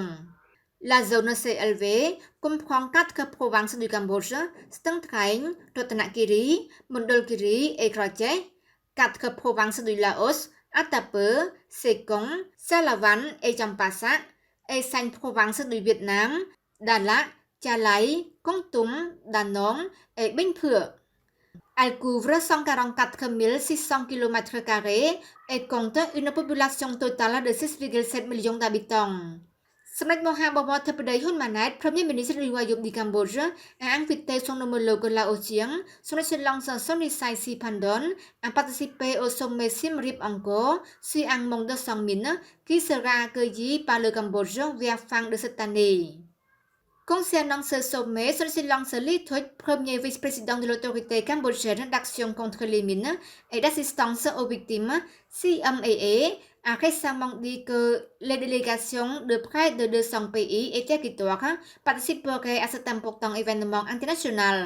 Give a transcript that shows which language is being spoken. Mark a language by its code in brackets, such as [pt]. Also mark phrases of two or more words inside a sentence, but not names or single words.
[fr] La zone CLV comprend 4 provinces du Cambodge, Stung Treng, Ratanakiri, Mondulkiri et Kraché, 4 provinces du Laos, Attapeu, Sekong, Salavan et Champasak, et 5 provinces du Vietnam, Đà Lạt, Cha Lai, Kon Tum, Đà Nẵng et Bình Phước. Elle couvre 144 600 km² et compte une population totale de 6,7 millions d'habitants. សម្ដេចមហាបវរធិបតីហ៊ុនម៉ាណែត Premier Ministre du Royaume du Cambodge, a invité son homologue laotien, son Excellence Sonexay Siphandon, à participer au sommet Siem Reap Angkor, Siang Mong de Song Min, qui sera accueilli par le Cambodge vers fin de cette année. Concernant ce sommet, son Excellence Ly Thuc, premier vice-président de l'autorité cambodgienne d'action contre les mines et d'assistance aux victimes, CMAA, a récemment dit que les délégations de près de 200 pays et territoires participeraient à cet important événement international.